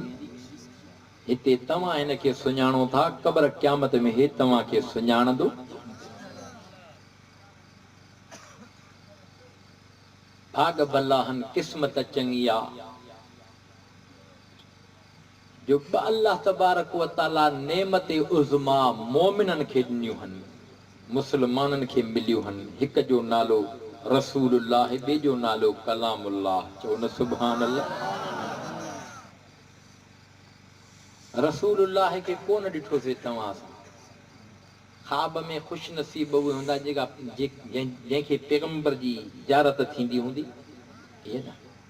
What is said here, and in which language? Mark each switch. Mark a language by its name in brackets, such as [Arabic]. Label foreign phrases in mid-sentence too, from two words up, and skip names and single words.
[Sindhi] हिते तव्हां हिन खे सुञाणो था, क़ब्र क़यामत में हे तव्हांखे सुञाणंदो। भाग भलाहन, क़िस्मत चङी आहे जो अल्लाह [Arabic] تبارك وتعالى [Sindhi] नेमत उज़मा मोमिनन खे ॾिनियूं आहिनि, मुस्लमाननि खे मिलियूं आहिनि। हिक जो नालो रसूलुल्लाह, ॿिए जो नालो कलामुल्लाह। चओ न [Arabic] سبحان الله. [Sindhi] रसूलुल्लाह खे कोन ॾिठोसीं तव्हां सां, ख़्वाब में ख़ुशि नसीब उहे हूंदा जंहिंखे पैगंबर जी ज़ियारत थींदी हूंदी, इहे न।